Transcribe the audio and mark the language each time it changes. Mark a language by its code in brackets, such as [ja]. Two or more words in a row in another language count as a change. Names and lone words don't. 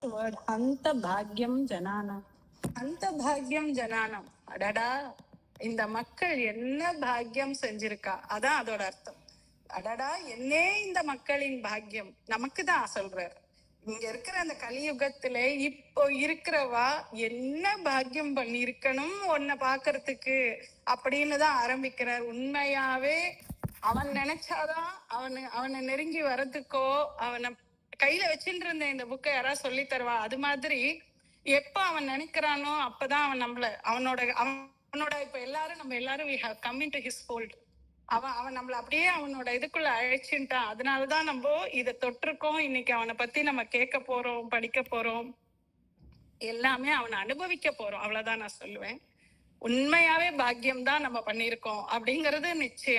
[sa] word अन्त भाग्यम् जनानम्. अन्त भाग्यम् जनानम्. [ta] அடடா, இந்த மக்கள் என்ன பாக்கியம் செஞ்சிருக்கா, அதான் அதோட அர்த்தம். அடடா, என்னே இந்த மக்களின் பாக்கியம். நமக்கு தான் சொல்றாரு. இங்க இருக்கிற அந்த கலியுகத்துல இப்போ இருக்கிறவா என்ன பாக்கியம் பண்ணிருக்கணும் உன்னை பாக்குறதுக்கு அப்படின்னு தான் ஆரம்பிக்கிறார். உண்மையாவே அவன் நினைச்சாதான் அவனை நெருங்கி வர்றதுக்கோ, அவனை கையில வச்சுட்டு இருந்த இந்த புக்கை யாராவது சொல்லி தருவா. அது மாதிரி எப்ப அவன் நினைக்கிறானோ அப்பதான் அவன் அவனோட இப்ப எல்லாரும் நம்ம எல்லாரும் [en] we have come into his fold. [ta] அவன் நம்மள அப்படியே அவனோட இதுக்குள்ள அழைச்சுட்டான். அதனாலதான் நம்ம இதை தொட்டிருக்கோம். இன்னைக்கு அவனை பத்தி நம்ம கேட்க போறோம், படிக்க போறோம், எல்லாமே அவனை அனுபவிக்க போறோம். அவ்வளவுதான் நான் சொல்லுவேன். உண்மையாவே பாக்கியம் தான் நம்ம பண்ணியிருக்கோம் அப்படிங்கிறது நிச்சயம்.